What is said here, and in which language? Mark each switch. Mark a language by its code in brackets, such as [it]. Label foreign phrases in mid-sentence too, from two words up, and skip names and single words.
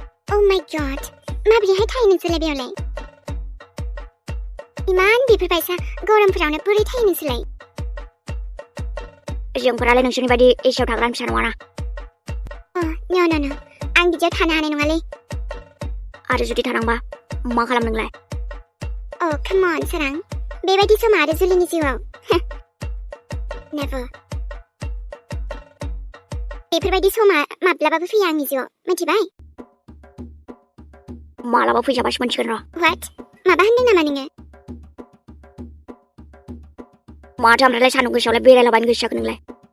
[en] Oh my god. [brx] माबोरैहाय थायो नोंसोरलाय बेयावलाय? इमान बेफोरबायसा गरमफोरावनो बोरै थायो नोंसोरलाय? जोंफोरालाय नोंसोरनि बायदि एसियाव थाग्रा फिसा नङाना। [en] No. [brx] आं बिदियाव थानो हानाय नङालै। आरो जुदि थानांबा मा खालाम नोंलाय? [en] Oh, come on, [brx] सारां। बेबायदि समा आरो जुलिनि जिउआव। [en] Never. [brx] बेफोरबायदि समा माब्लाबाबो फैया आंनि जिउआव, मिथिबाय? मालाबा फैजाबासो मोनसिगोन र'। What? माबा होनदों नामा नोङो? माथो ओमफ्रायलाय सान्दुं गोसायावलाय बेरायलाबायनो गोसो जाखो नोंलाय?